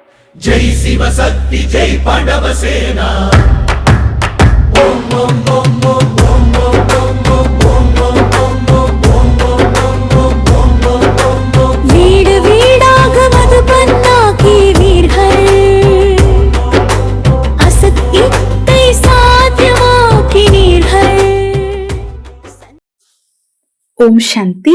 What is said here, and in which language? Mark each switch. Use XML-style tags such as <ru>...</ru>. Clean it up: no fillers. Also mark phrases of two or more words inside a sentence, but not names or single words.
<hi>जय शिव शक्ति जय पांडव सेना।</hi> <sa>ओम ओम ओम ओम ओम ओम ओम ओम</sa> <ta>வீடு வீடாக மதுபன்னாக்கி வீர்கள் அசத்தியத்தை சாத்தியமாக்கினீர்கள்.</ta> <sa>ओम् शान्ति.</sa>